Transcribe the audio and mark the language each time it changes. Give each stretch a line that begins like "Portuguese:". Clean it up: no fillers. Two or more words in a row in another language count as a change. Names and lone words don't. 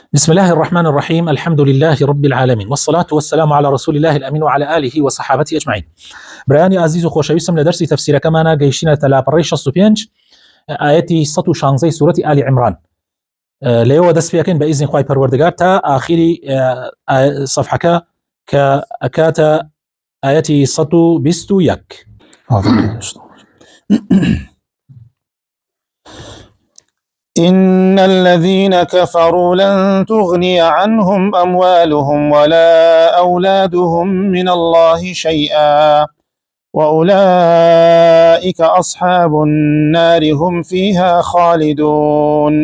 Arabic: بسم الله الرحمن الرحيم. الحمد لله رب العالمين، والصلاة والسلام على رسول الله الأمين وعلى آله وصحابته أجمعين.
Central Kurdish: برایانی عزیز و خۆشەویستم لە دەرسی تەفسیرەکەمانە گەیشتینە تەلاپەڕەی 65 ئاەتی 116 سورەتی آل عمران. لەوە دەست پێکەین بە ئیزنی خوای پەروەردگار تا ئاخری صفحەکە کە ئەکاتە ئاەتی 121.
Arabic: إن الذين كفروا لن تغني عنهم أموالهم ولا أولادهم من الله شيئا وأولئك أصحاب النار هم فيها خالدون.